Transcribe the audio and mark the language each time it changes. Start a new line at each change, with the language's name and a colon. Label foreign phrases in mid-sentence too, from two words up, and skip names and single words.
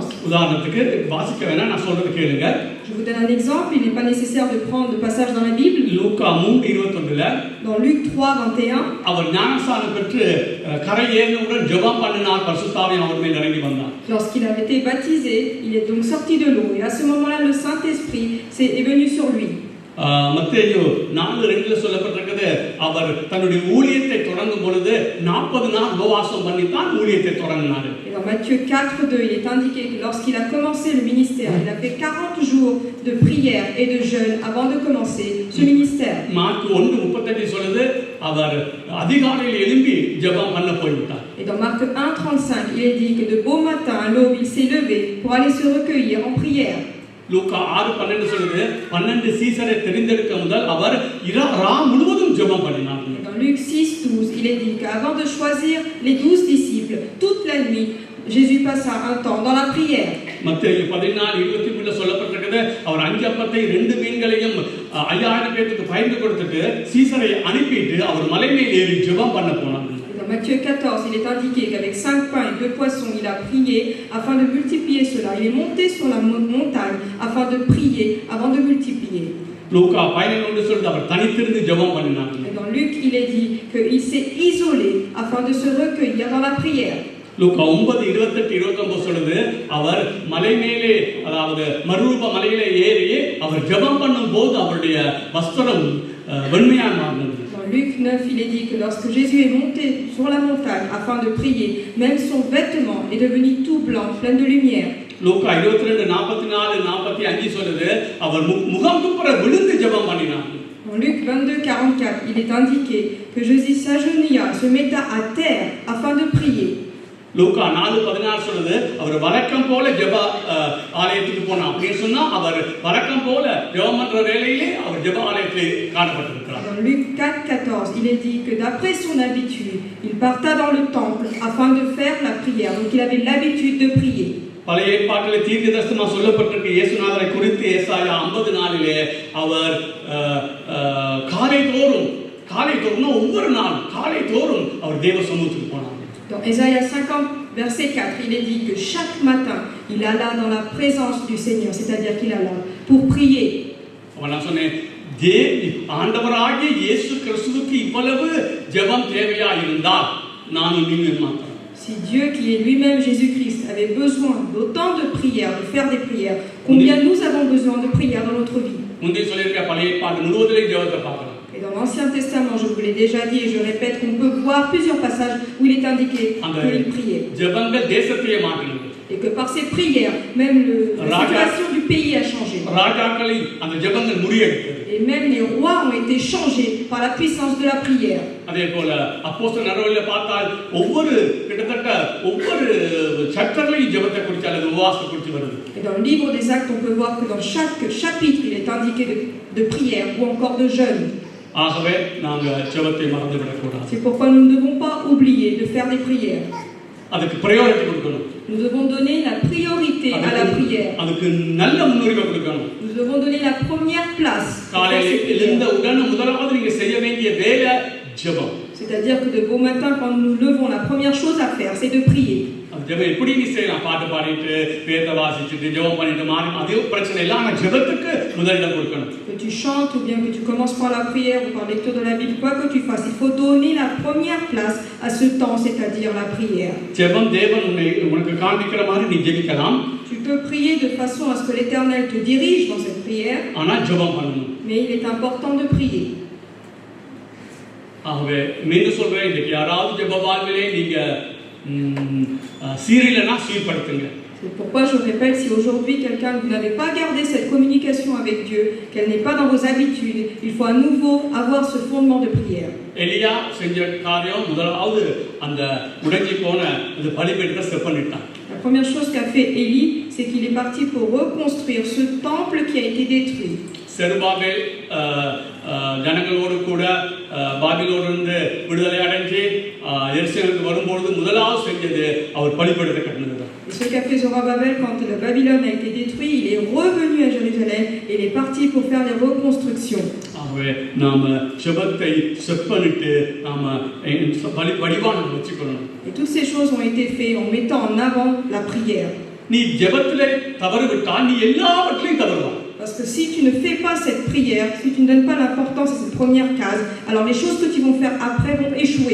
Tamil: உதாரணத்துக்கு வாசிக்க வேணா, நான் சொல்றது கேளுங்க.
French: Je Je vous donne un exemple, il n'est pas nécessaire de prendre le passage dans la Bible. லூக்கா 3:21 Dans Luc 3:21,
Tamil: அவர் ஞானஸ்நானம் பெற்று கரை ஏறினவுடன் ஜெபம் பண்ணினார், பரிசுத்தாவியானவர் அவர் மேல் இறங்கி வந்தார்.
French: lorsqu'il avait été baptisé, il est donc sorti de l'eau et à ce moment-là, le Saint-Esprit est venu sur lui.
Tamil: மத்தேயு 4:2 சொல்லப்பட்டிருக்கிறது, அவர் தன்னுடைய ஊழியத்தை தொடங்கும் பொழுது 40 நாள் உபவாசம் பண்ணி தான் ஊழியத்தை தொடங்கினார்.
French: Et dans Matthieu 4:2, il est indiqué que lorsqu'il a commencé le ministère, il a fait 40 jours de prière et de jeûne avant de commencer ce ministère.
Tamil: மார்க் 1:35 சொல்லுது, அவர் அதிகாலையில் எழும்பி ஜெபம் பண்ண போய்விட்டார்.
French: Et dans Marc 1:35, il est dit que de beau matin à l'aube, il s'est levé pour aller se recueillir en prière.
Tamil: லூக்கா 6:12 சொல்லுது, 12 சீசரை தெரிந்தெடுக்க முதல் அவர் ரா முழுவதும் ஜெபம் பண்ணினார்.
French: Dans Luc 6:12, il est dit qu'avant de choisir les 12 disciples, toute la nuit, Jésus passa un temps dans la prière.
Tamil: மத்தேயு 14:23 சொல்லப்பட்டிருக்கிறது, அவர் 5 அப்பத்தை 2 மீன்களையும் 5000 பேருக்கு பகிர்ந்து கொடுத்துட்டு சீசரை அனுப்பிட்டு அவர் மலை மேல் ஏறி ஜெபம் பண்ண போனார்.
French: Dans Matthieu 14, il est indiqué qu'avec 5 pains et 2 poissons, il a prié afin de multiplier cela. Il est monté sur la montagne afin de prier avant de multiplier.
Tamil: லூக்கா 11:1 சொல்லுது, அவர் தனித்திருந்து ஜெபம் பண்ணினார்.
French: Et dans Luc, il est dit qu'il s'est isolé afin de se recueillir dans la prière.
Tamil: லூக்கா 9:28-29 சொல்லுது, அவர் மலை மேலே, அதாவது மறுரூப மலையிலே ஏறி அவர் ஜெபம் பண்ணும்போது அவருடைய வஸ்திரம் வெண்மையாக மாறினது.
French: Dans Luc 9, il est dit que lorsque Jésus est monté sur la montagne afin de prier, même son vêtement est devenu tout blanc, plein de lumière.
Tamil: லூக்கா 22:44-45 சொல்லுது, அவர் முகம் குப்புற விழுந்து ஜெபம் பண்ணினார்.
French: Dans Luc 22:44, il est indiqué que Jésus s'agenouilla, se metta à terre afin de prier.
Tamil: லூக்கா 4:16 சொல்லுது, அவர் வழக்கம் போல ஜெப ஆலயத்துக்கு போனார். அப்படின்னு சொன்னா அவர் வழக்கம் போல ஜெபம் பண்ற வேளையிலே அவர் ஜெப ஆலயத்தில் காணப்பட்டிருக்கிறார்.
French: Dans Luc 4:14, il est dit que d'après son habitude, il parta dans le temple afin de faire la prière. Donc il avait l'habitude de prier.
Tamil: பழைய ஏற்பாட்டிலே தீர்க்கதரிசனமா சொல்லப்பட்டிருக்க இயேசுநாதரை குறித்து ஏசாயா 50:4 அவர் காலை தோறும் ஒவ்வொரு நாள் காலை தோறும் அவர் தேவ சமூகத்துக்கு போனார்.
French: Dans Ésaïe 50, verset 4, il est dit que chaque matin, il alla dans la présence du Seigneur, c'est-à-dire qu'il alla pour prier.
Tamil: நான் சொன்னேன், ஆண்டவராகிய இயேசு கிறிஸ்துவுக்கு இவ்வளவு ஜெபம் தேவையா இருந்தால் நானும் நீங்களும் மாத்திரம்.
French: Si Dieu qui est lui-même Jésus-Christ avait besoin d'autant de prières, de faire des prières, combien nous avons besoin de prières dans notre vie?
Tamil: முந்தைய சொல்லியிருக்க பழைய ஏற்பாடு முழுவதிலே ஜெபத்தை பார்க்கலாம்.
French: Et dans l'Ancien Testament, je vous l'ai déjà dit et je répète qu'on peut voir plusieurs passages où il est indiqué qu'il priait.
Tamil: ஜெபங்கள் தேசத்தையே மாற்றினது.
French: Et que par ces prières, même la situation du pays a changé.
Tamil: ராஜாக்களை அந்த ஜெபங்கள் முறியடித்தது.
French: Et même les rois ont été changés par la puissance de la prière.
Tamil: அதே போல அப்போஸ்தலர் நடவடிக்கையில பார்த்தால் கிட்டத்தட்ட ஒவ்வொரு சட்டங்களையும் ஜெபத்தை குறித்து அல்லது உபவாசத்தை குறித்து வருது.
French: Et dans le livre des Actes, on peut voir que dans chaque chapitre, il est indiqué de prière ou encore de jeûne.
Tamil: ஆகவே நாங்க ஜெபத்தை மறந்துவிடக் கூடாது.
French: C'est pourquoi nous ne devons pas oublier de faire des prières.
Tamil: அதுக்கு பிரையாரிட்டி கொடுக்கணும்.
French: Nous devons donner la priorité à la prière.
Tamil: அதுக்கு நல்ல முன்னுரிமை கொடுக்கணும்.
French: Nous devons donner la première place.
Tamil: காலையில் எழுந்த உடனே முதலாவது நீங்க செய்ய வேண்டிய வேலை ஜெபம்.
French: C'est-à-dire que de beau matin, quand nous nous levons, la première chose à faire, c'est de prier.
Tamil: அந்த ஜெபம் எப்படி நீ செய்யலாம்? பாட்டு பாடிட்டு வேத வாசிச்சுட்டு ஜெபம் பண்ணிட்டு மாறி அதே பிரச்சனை இல்லை. ஆனா ஜெபத்துக்கு முதலிடம் கொடுக்கணும்.
French: Que tu chantes ou bien que tu commences par la prière ou par lecture de la Bible, quoi que tu fasses, il faut donner la première place à ce temps, c'est-à-dire la prière.
Tamil: ஜெபம் தேவன் உனக்கு காண்பிக்கிற மாதிரி நீ ஜெபிக்கலாம்.
French: Tu peux prier de façon à ce que l'Éternel te dirige dans cette prière.
Tamil: ஆனா ஜெபம் பண்ணணும்.
French: Mais il est important de prier.
Tamil: ஆகவே மீண்டும் சொல்றேன், இன்னைக்கு யாராவது ஜெப வாழ்விலே நீங்க சீரியலனா சீர்படுத்துங்க.
French: C'est pourquoi je répète, si aujourd'hui quelqu'un vous n'avez pas gardé cette communication avec Dieu, qu'elle n'est pas dans vos habitudes, il faut à nouveau avoir ce fondement de prière.
Tamil: எலியா செஞ்ச காரியம் முதலாவது அந்த உடைஞ்சி போன அந்த பலிபீடத்தை செப்பனிட்டான்.
French: La première chose qu'a fait Élie, c'est qu'il est parti pour reconstruire ce temple qui a été détruit.
Tamil: செருபாபேல் ஜனங்களோடு கூட பாபிலோனிலிருந்து விடுதலை அடைஞ்சு எருசலேமுக்கு வரும்பொழுது முதலாவது செஞ்சது அவர் பலிபீடத்தை கட்டினது.
French: Ce qu'a fait Zorobabel quand la Babylone a été détruite, il est revenu à Jérusalem et il est parti pour faire les reconstructions.
Tamil: ஆகவே நாம ஜெபத்தை செப்பனிட்டு நாம வடிவா நம்ம வச்சுக்கணும்.
French: Et toutes ces choses ont été faites en mettant en avant la prière.
Tamil: நீ ஜெபத்திலே தவறு விட்டால் நீ எல்லாவற்றையும் தவறுவாய்.
French: Parce Parce que si tu ne fais pas cette prière, si tu ne donnes pas l'importance à cette première case, alors les choses que tu vas faire après vont échouer.